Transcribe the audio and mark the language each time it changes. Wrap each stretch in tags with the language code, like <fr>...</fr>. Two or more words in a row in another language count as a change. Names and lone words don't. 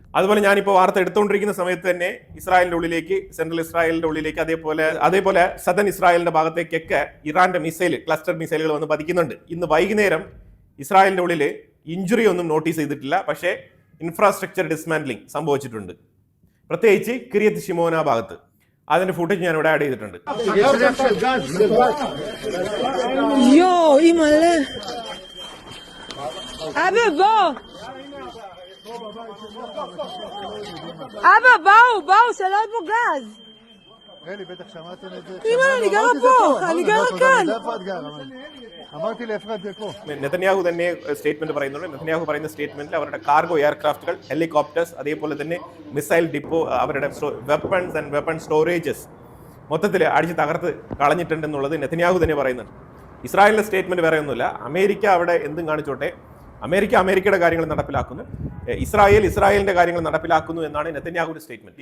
<ml>അതുപോലെ ഞാനിപ്പോൾ വാർത്ത എടുത്തുകൊണ്ടിരിക്കുന്ന സമയത്ത് തന്നെ ഇസ്രായേലിന്റെ ഉള്ളിലേക്ക്, സെൻട്രൽ ഇസ്രായേലിന്റെ ഉള്ളിലേക്ക്, അതേപോലെ സദൻ ഇസ്രായേലിന്റെ ഭാഗത്തേക്കൊക്കെ ഇറാന്റെ</ml> <en>cluster missiles</en> <ml>വന്ന് പതിക്കുന്നുണ്ട്. ഇന്ന് വൈകുന്നേരം ഇസ്രായേലിന്റെ ഉള്ളിൽ ഇഞ്ചുറി ഒന്നും നോട്ടീസ് ചെയ്തിട്ടില്ല. പക്ഷേ</ml> <en>infrastructure dismantling</en> <ml>സംഭവിച്ചിട്ടുണ്ട്, പ്രത്യേകിച്ച് കിരിയത്ത് ഷിമോന ഭാഗത്ത്. അതിന്റെ ഫുട്ടേജ് ഞാൻ ഇവിടെ ആഡ് ചെയ്തിട്ടുണ്ട്.</ml> <he>אלי, בטח שמעתם את זה. אמא, אני גרה פה, אני גרה כאן. איפה את גרה? אמרתי לאפרת זה פה.</he> <ml>നെതന്യാഹു തന്നെ സ്റ്റേറ്റ്മെന്റ് പറയുന്നുണ്ട്. നെതന്യാഹു പറയുന്ന സ്റ്റേറ്റ്മെന്റിൽ അവരുടെ</ml> <en>cargo aircrafts,</en> <ml>ഹെലികോപ്റ്റേഴ്സ്, അതേപോലെ തന്നെ</ml> <en>missile depot,</en> <ml>അവരുടെ</ml> <en>weapons and weapon storages</en> <ml>മൊത്തത്തിൽ അടിച്ച് തകർത്ത് കളഞ്ഞിട്ടുണ്ടെന്നുള്ളത് നെതന്യാഹു തന്നെ പറയുന്നുണ്ട്. ഇസ്രായേലിന്റെ സ്റ്റേറ്റ്മെന്റ് വേറെ ഒന്നുമില്ല. അമേരിക്ക അവിടെ എന്തും കാണിച്ചോട്ടെ, അമേരിക്കയുടെ കാര്യങ്ങൾ നടപ്പിലാക്കുന്നു, ഇസ്രായേലിന്റെ കാര്യങ്ങൾ നടപ്പിലാക്കുന്നു എന്നാണ് നെതന്യാഹുവിന്റെ സ്റ്റേറ്റ്മെന്റ്.</ml>